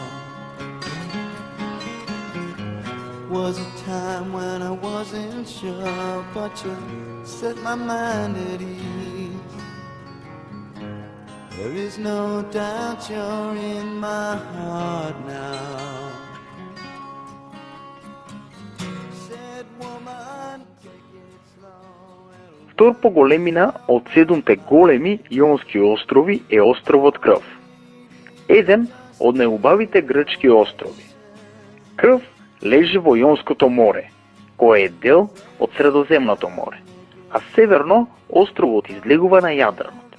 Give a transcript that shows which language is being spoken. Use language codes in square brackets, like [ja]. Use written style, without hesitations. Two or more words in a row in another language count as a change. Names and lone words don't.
[en] Was a time when I wasn't sure, but you set my mind at ease. There is no doubt you're in my heart now. Said woman, take it slow. [mk] Втор по големина од 7 големи јонски острови е островот Крв. Еден од најубавите грчки острови. Крв лежи во Јонското море, кое е дел од Средоземното море, а северно островот излегува на Јадранот.